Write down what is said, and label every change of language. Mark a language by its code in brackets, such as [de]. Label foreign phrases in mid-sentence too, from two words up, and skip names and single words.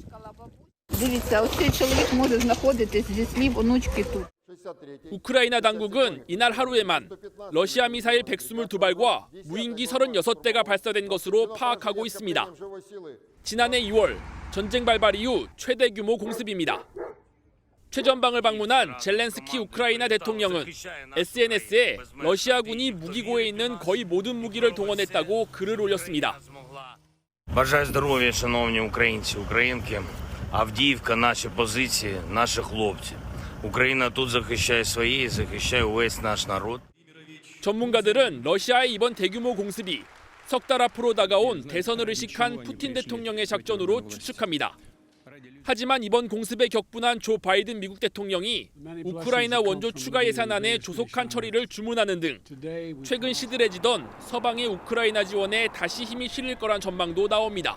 [ko] 우크라이나 당국은 이날 하루에만 러시아 미사일 122발과 무인기 36대가 발사된 것으로 파악하고 있습니다. 지난해 2월 전쟁 발발 이후 최대 규모 공습입니다. 최전방을 방문한 젤렌스키 우크라이나 대통령은 SNS에 러시아군이 무기고에 있는 거의 모든 무기를 동원했다고 글을 올렸습니다. [uk] Бажаю здоров'я, шановні українці, українки. Авдіївка, наші позиції, наші хлопці. Україна тут захищає свої, захищає увесь наш народ. [ko] 전문가들은 러시아의 이번 대규모 공습이 석 달 앞으로 다가온 대선을 의식한 푸틴 대통령의 작전으로 추측합니다. 하지만 이번 공습에 격분한 조 바이든 미국 대통령이 우크라이나 원조 추가 예산안의 조속한 처리를 주문하는 등 최근 시들해지던 서방의 우크라이나 지원에 다시 힘이 실릴 거란 전망도 나옵니다.